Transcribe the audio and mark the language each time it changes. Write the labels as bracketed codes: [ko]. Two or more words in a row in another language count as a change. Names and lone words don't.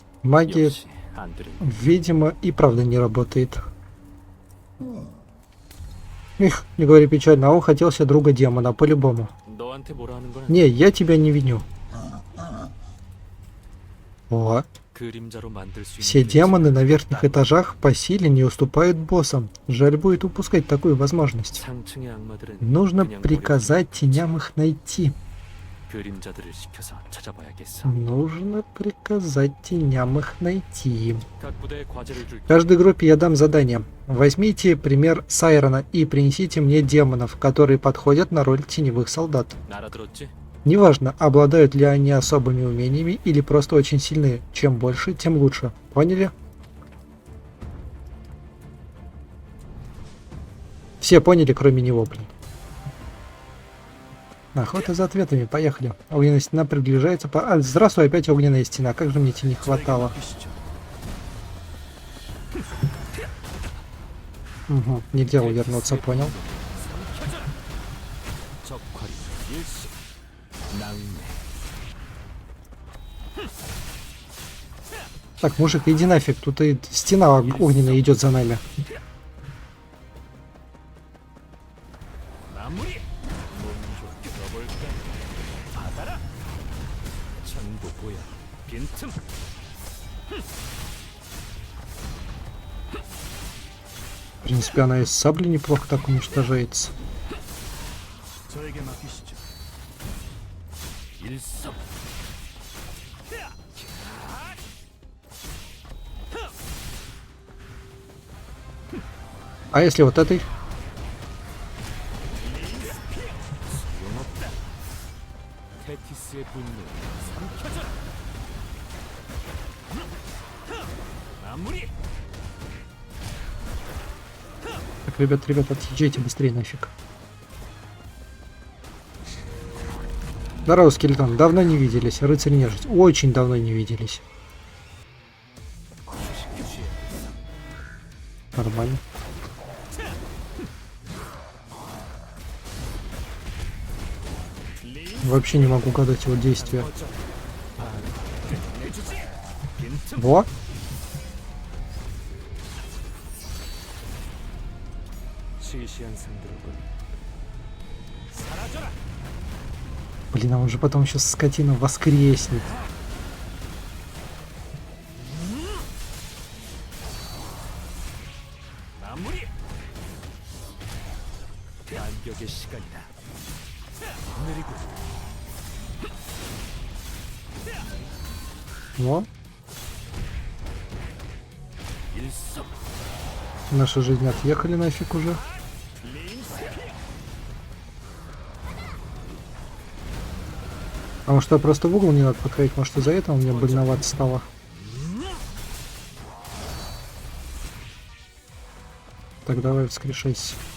[ru] Магия, [ko] 역시 안 들린. [ru] видимо, и правда не работает. Их, не говори печально, а он хотел себе друга демона, по-любому. [ko] 너한테 뭐라 하는 거는 [ru] Не, я тебя не виню. О, [ko] 그림자로 만들 수 [ru] все [ko] 있는 [ru] демоны на верхних этажах по силе не уступают боссам. Жаль будет упускать такую возможность. [ko] 상층의 악마들은 [ru] Нужно [ko] 그냥 [ru] приказать теням их найти. [ko] 그림자들을 시켜서 찾아봐야겠어. [ru] Нужно приказать теням их найти. [ko] 각 부대에 과제를 줄게. [ru] Каждой группе я дам задание. Возьмите пример Сайрона и принесите мне демонов, которые подходят на роль теневых солдат. [ko] 알아들었지? [ru] Неважно, обладают ли они особыми умениями или просто очень сильны. Чем больше, тем лучше. Поняли? Все поняли, кроме него, блин. Охота за ответами, поехали. Огненная стена приближается по... А, здравствуй, опять огненная стена. Как же мне тебе не хватало. Угу, нельзя увернуться, понял. [ko] 적화리 일시 낭매. [ru] Так, мужик, иди нафиг, тут и стена огненная идет за нами. [ko] 마무리. 몸좀 들어볼까? 받아라. 천도고야 빈틈. [ru] В принципе, она из сабли неплохо так уничтожается. [ko] 저에게 맡기시죠. 일섭. [ru] А если вот этой? [ko] 소용없다. 테티스의 분노 삼켜져라. 마무리. [ru] Так, ребят, отъезжайте быстрее нафиг. Здорово, скелетон. Давно не виделись. Рыцарь нежить. Очень давно не виделись. Нормально. Вообще не могу угадать его действия. Во! [ko] 시시한 상대로군. 사라져라. [ru] Блин, а он же потом сейчас скотина воскреснет. [ko] 마무리. 반격의 시간이다. 느리고. [ru] Во! [ko] 일섭. [ru] Наши жизни отъехали нафиг уже. А может, просто в угол не надо подходить? Может, из-за этого мне больновато стало? Так, давай воскрешайся.